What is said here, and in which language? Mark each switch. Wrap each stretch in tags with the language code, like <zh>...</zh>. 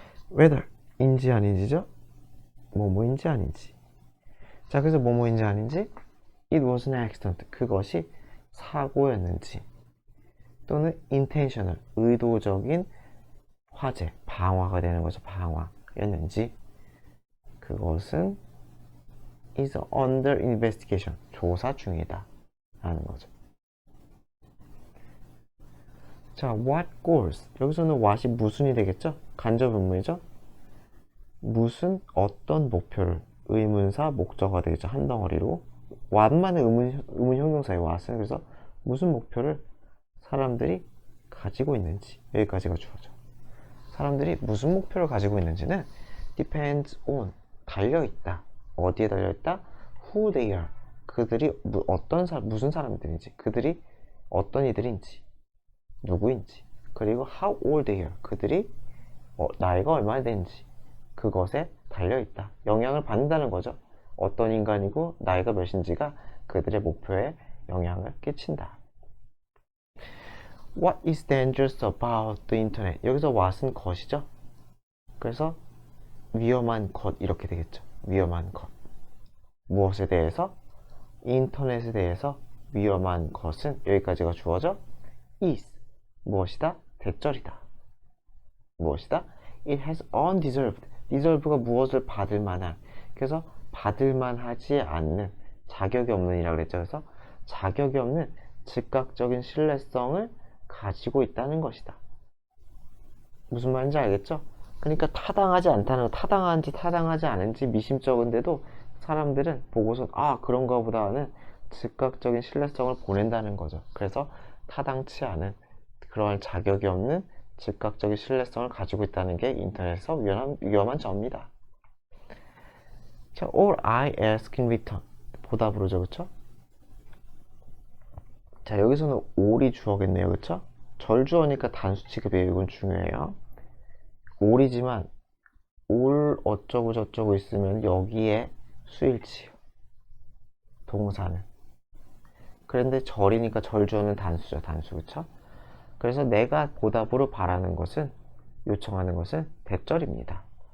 <ko>whether 인지 아닌지죠. 뭐뭐인지 아닌지. 자, 그래서 뭐뭐인지 아닌지</ko> <en>it was an accident.</en> <ko>그것이 사고였는지 또는</ko> <en>intentional</en> <ko>의도적인 화재, 방화가 되는 거죠. 방화였는지 그것은</ko> <en>is under investigation.</en> <ko>조사 중이다 라는 거죠.</ko> <en>자, what goals.</en> <ko>여기서는 what이 무슨이 되겠죠? 간접 의문이죠? 무슨 어떤 목표를 의문사 목적어가 되겠죠. 한 덩어리로 what만의 의문 형용사예요. what은. 그래서 무슨 목표를 사람들이 가지고 있는지 여기까지가 주어져. 사람들이 무슨 목표를 가지고 있는지는</ko> <en>depends on</en> <ko>달려있다. 어디에 달려있다?</ko> <en>who they are.</en> <ko>그들이 무슨 사람들인지 그들이 어떤 이들인지 누구인지 그리고</ko> <en>how old they are.</en> <ko>그들이 나이가 얼마나 되는지 그것에 달려있다. 영향을 받는다는 거죠. 어떤 인간이고 나이가 몇인지가 그들의 목표에 영향을 끼친다.</ko> <en>What is dangerous about the internet?</en> <ko>여기서 what은 것이죠. 그래서 위험한 것 이렇게 되겠죠. 위험한 것. 무엇에 대해서? 인터넷에 대해서 위험한 것은 여기까지가 주어져 is 무엇이다? 대절이다. 무엇이다?</ko> <en>It has undeserved.</en> <ko>deserve가 무엇을 받을 만한. 그래서 받을 만하지 않는 자격이 없는 이라고 그랬죠. 그래서 자격이 없는 즉각적인 신뢰성을 가지고 있다는 것이다. 무슨 말인지 알겠죠? 그러니까 타당하지 않다는 타당한지 타당하지 않은지 미심쩍은데도 사람들은 보고서 그런가 보다는 즉각적인 신뢰성을 보낸다는 거죠. 그래서 타당치 않은 그러한 자격이 없는 즉각적인 신뢰성을 가지고 있다는 게 인터넷에서 위험한 점입니다. 자,</ko> <en>all I ask in return</en> <ko>보답으로죠, 그쵸? 자, 여기서는 all이 주어겠네요, 그쵸? 절주어니까 단수 취급이에요. 이건 중요해요. all이지만 all 어쩌고 저쩌고 있으면 여기에 수일치요. 동사는. 그런데 절이니까 절주어는 단수죠, 단수, 그쵸? 그래서 내가 보답으로 바라는 것은 요청하는 것은 대절입니다.</ko>